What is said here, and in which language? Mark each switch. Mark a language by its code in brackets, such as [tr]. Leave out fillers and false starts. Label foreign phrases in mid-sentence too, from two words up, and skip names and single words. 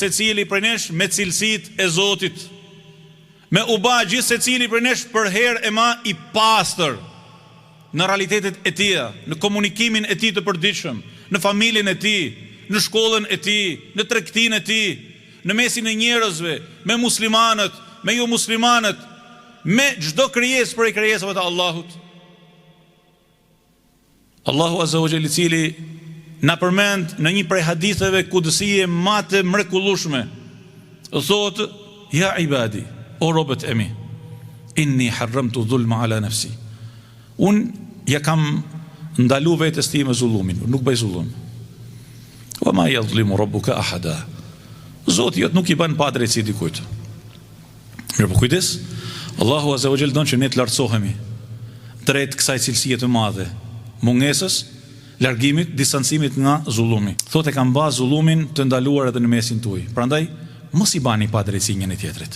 [sq] secili prej nesh me cilësitë e Zotit, me u bë gjithë secili prej nesh për herë e ma i pastër në realitetet e tija, në komunikimin e tij të përditshëm, në familjen e tij, në shkollën e tij, në tregtinë e tij, në mesin e njerëzve, me muslimanët, me jo muslimanët, me çdo krijesë prej krijesave të Allahut. Allahu [ar] عز وجل, [sq] i cili na përmend në një prej haditheve kudësie më të mrekullueshme, thotë: [ar] "يا عبادي, [sq] o robët e mi, [ar] إني حرمت الظلم على نفسي." [sq] Unë ja kam ndalu vetes time zullumin, nuk bëj zullum. [ar] وما يظلم ربك أحدا. [sq] Zoti jot nuk i bën pa drejtësi dikujt. Mirë, po kujdes, Allahu [ar] عز وجل [sq] don që ne të lartësohemi drejt kësaj cilësie të madhe, mungesës, largimit, distancimit nga zullumi. Thotë kam ba zullumin të ndaluar edhe në mesin tuaj. Prandaj mos i bani pa drejtësi njëri tjetrit.